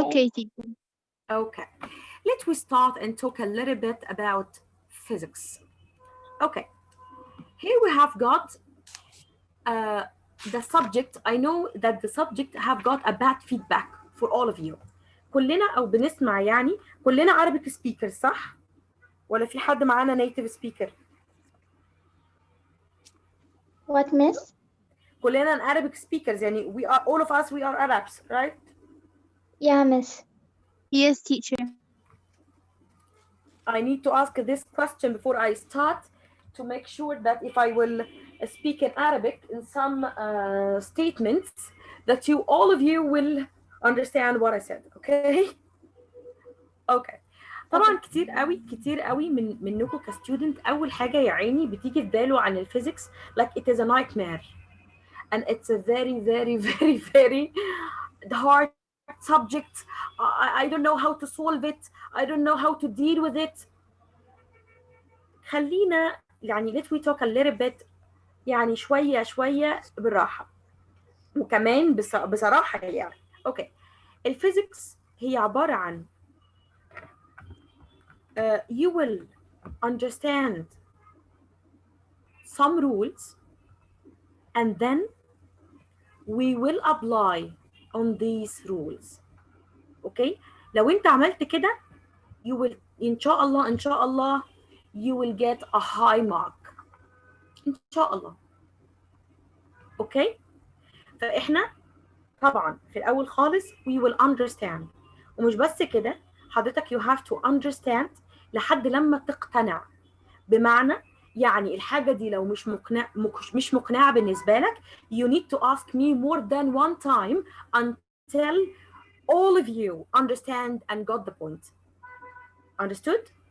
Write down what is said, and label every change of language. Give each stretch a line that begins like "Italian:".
English: Okay, teacher. Okay, let we start and talk a little bit about physics. Okay, here we have got uh, the subject. I know that the subject have got a bad feedback for all of you.
Arabic: كلنا أو بنسمع يعني كلنا
English: Arabic speakers
Arabic: صح؟ ولا في حد معانا
English: native speaker؟ What, Miss?
Arabic: كلنا
English: Arabic speakers يعني we are all of us we are Arabs, right? Yeah, Miss. Yes, teacher. I need to ask this question before I start to make sure that if I will speak in Arabic in some statements that you all of you will understand what I said. Okay? Okay.
Arabic: طبعا كتير قوي منكم كستودنت اول حاجه يا عيني بتيجي في باله عن الفيزيكس
English: like it is a nightmare and it's a very very very very hard subject. I don't know how to solve it. I don't know how to deal with it.
Arabic: خلينا يعني
English: let we talk a little bit
Arabic: يعني شوية بالراحة وكمان بصراحة يعني. اوكي، الفيزيكس هي عبارة عن
English: you will understand some rules and then we will apply on these rules.
Arabic: اوكي، لو انت عملت كده
English: you will
Arabic: ان شاء الله
English: you will get a high mark
Arabic: ان شاء الله. اوكي، فاحنا طبعا في الاول خالص
English: we will understand،
Arabic: ومش بس كده حضرتك
English: you have to understand
Arabic: لحد لما تقتنع. بمعنى يعني الحاجه دي لو مش مقنعه بالنسبه لك
English: you need to ask me more than one time until all of you understand and got the point. Understood?